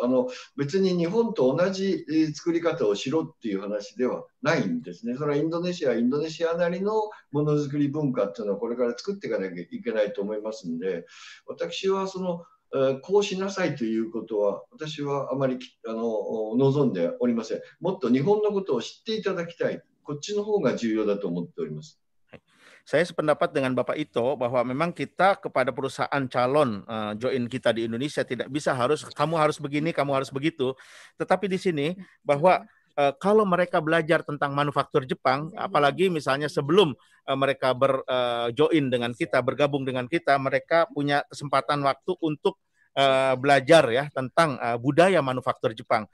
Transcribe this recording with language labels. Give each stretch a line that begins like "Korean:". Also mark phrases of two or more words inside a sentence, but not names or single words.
Japanese: 別に日本と同じ作り方をしろっていう話ではないんですね。それはインドネシアなりのものづくり文化っていうのはこれから作っていかなきゃいけないと思いますんで、私はこうしなさいということは私はあまり望んでおりません。もっと日本のことを知っていただきたい。こっちの方が重要だと思っております。
Indonesian: Saya sependapat dengan Bapak Ito bahwa memang kita kepada perusahaan calon join kita di Indonesia tidak bisa kamu harus begini, kamu harus begitu. Tetapi di sini bahwa kalau mereka belajar tentang manufaktur Jepang, apalagi misalnya sebelum mereka berjoin dengan kita, bergabung dengan kita, mereka punya kesempatan waktu untuk belajar ya tentang budaya manufaktur Jepang.